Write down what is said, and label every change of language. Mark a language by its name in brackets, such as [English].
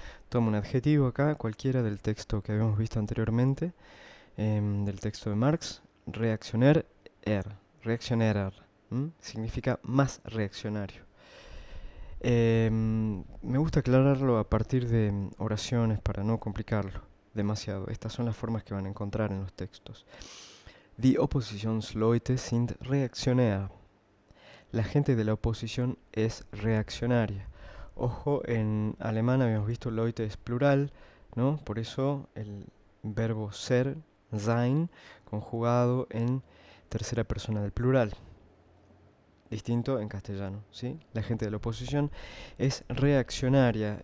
[Spanish] Tomo un adjetivo acá, cualquiera del texto que habíamos visto anteriormente, del texto de Marx, reaccionar, reaccionar, significa más reaccionario. Me gusta aclararlo a partir de oraciones para no complicarlo demasiado. Estas son las formas que van a encontrar en los textos. [German] Die Oppositionsleute sind reaktionär. [Spanish] La gente de la oposición es reaccionaria. Ojo, en alemán habíamos visto Leute es plural, ¿no? Por eso el verbo ser, sein, conjugado en tercera persona del plural. Distinto en castellano, ¿sí? La gente de la oposición es reaccionaria.